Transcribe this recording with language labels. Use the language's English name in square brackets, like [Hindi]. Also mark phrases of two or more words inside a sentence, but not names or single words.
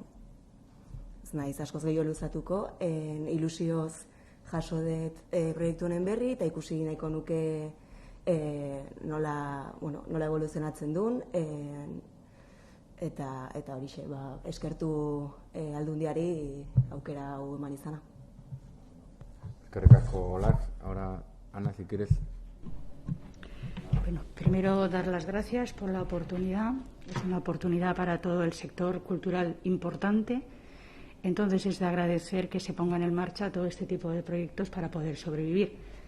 [Basque] Ez naiz, askoz gehiago luzatuko, ilusioz jaso dut proiektu honen berri, eta ikusi nahiko nuke nola evoluzionatzen duen, eta horixe, eskertu Aldundiari aukera hau eman izana. Eskerrik asko, Olaz. [Spanish] Ahora, Ana, si quieres. Bueno, primero dar las gracias por la oportunidad. Es una oportunidad para todo el sector cultural importante. Entonces es de agradecer que se pongan en marcha todo este tipo de proyectos para poder sobrevivir.